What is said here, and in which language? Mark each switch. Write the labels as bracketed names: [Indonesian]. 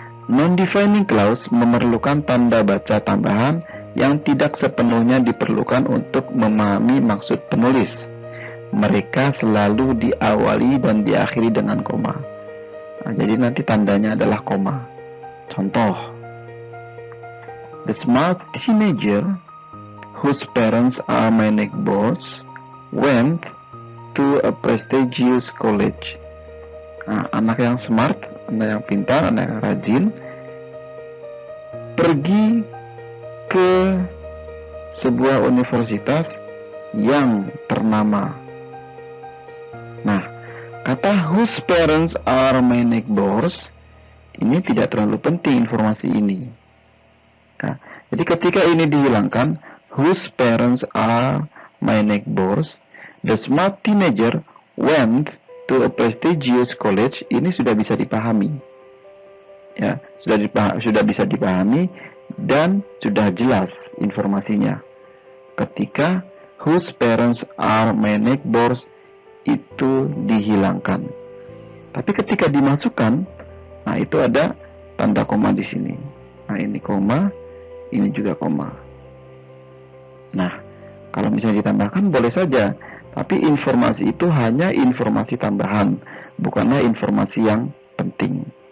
[Indonesian] Non-defining clause memerlukan tanda baca tambahan yang tidak sepenuhnya diperlukan untuk memahami maksud penulis. Mereka selalu diawali dan diakhiri dengan koma. Nah, jadi nanti tandanya adalah koma. [English] Contoh, the smart teenager whose parents are my neighbors went to a prestigious college. [Indonesian] Nah, anak yang smart, anak yang pintar, anak yang rajin pergi ke sebuah universitas yang ternama. Nah, kata [English] whose parents are my neighbors [Indonesian] ini tidak terlalu penting informasi ini. Nah, jadi ketika ini dihilangkan, [English] whose parents are my neighbors, the smart teenager went to a prestigious college, [Indonesian] ini sudah bisa dipahami. Ya, sudah bisa dipahami dan sudah jelas informasinya. Ketika [English] whose parents are my neighbors [Indonesian] itu dihilangkan. Tapi ketika dimasukkan, nah itu ada tanda koma di sini. Nah, ini koma, ini juga koma. Nah, kalau misalnya ditambahkan boleh saja, tapi informasi itu hanya informasi tambahan, bukanlah informasi yang penting.